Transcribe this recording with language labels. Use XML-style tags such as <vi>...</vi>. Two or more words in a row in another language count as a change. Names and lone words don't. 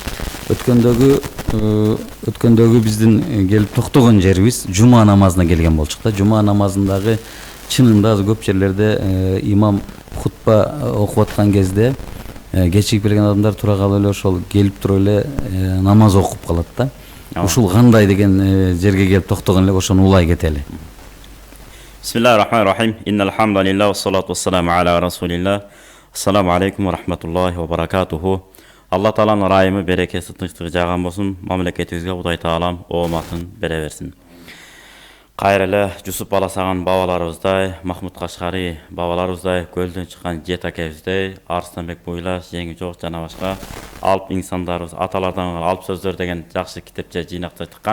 <ky>Өткөндөгү биздин келип токтогон жерибиз жума намазына келген болчук да. Жума намазындагы чынында көп жерлерде имам хутба окуп аткан кезде кечигип келген адамдар тура калып эле ошол келип туруп эле намаз окуп калат да. Ушул кандай деген жерге келип токтогон эле, ошону улай кетели.</ky> <ar>بسم الله الرحمن الرحيم. إن الحمد لله والصلاة والسلام على رسول الله. السلام عليكم ورحمة الله وبركاته.</ar> <ky>Алла Тааланын ырайымы, берекеси, тынчтыгы жаган болсун. Мамлекетибизге Кудай Таалам ооматын бере берсин. Кайра эле Жусуп Баласаган бабаларыбыздай, Махмуд Кашкари бабаларыбыздай, көлдөн чыккан Жет акебиздай, Арыстанбек Буйлаш, Жеңи Жок жана башка алып инсандарыбыз, аталардан алып сөздөр деген жакшы китепче жыйнакта чыккан.</ky>